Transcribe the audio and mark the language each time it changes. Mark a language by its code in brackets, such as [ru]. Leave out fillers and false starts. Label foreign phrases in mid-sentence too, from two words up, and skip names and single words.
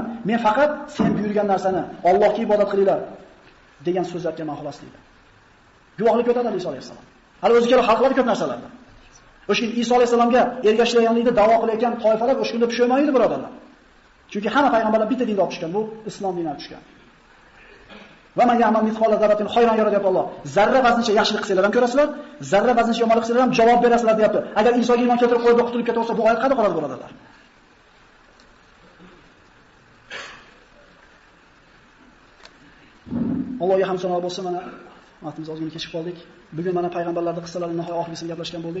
[uz] Men faqat sen buyurgan narsani, Allohga ibodat qilinglar degan so'z aytganman xolos deydi. Guvohlik o'tadi Iso alayhisalom. Hali o'zi kerak xalqlar ko'p narsalarda. O'sha kun Iso alayhisalomga ergashganligini da'vo qilayotgan toifalar o'sha kunda pushaymaydi, birodarlar. Chunki hamma payg'ambarlar bitta dinda olib tushgan, bu islom dinidan tushgan. [ar] ومن يعمل مثقال ذرة خيرا يره deyapti Alloh. [uz] Zarra vazncha yaxshilik qilsanglar ham ko'rasizlar, zarra vazncha yomonlik qilsanglar ham javob berasizlar deyapti. Agar Isoga iymon keltirib qo'yib qutulib ketaversa, bu oyat qayerda qoladi, birodarlar? Allohga hamd sanolar bo'lsin. Mana vaqtimiz ozgina kechib qoldik. Bugun mana payg'ambarlarning qissalarini nihoyat oxirgisini gaplashgan bo'ldik.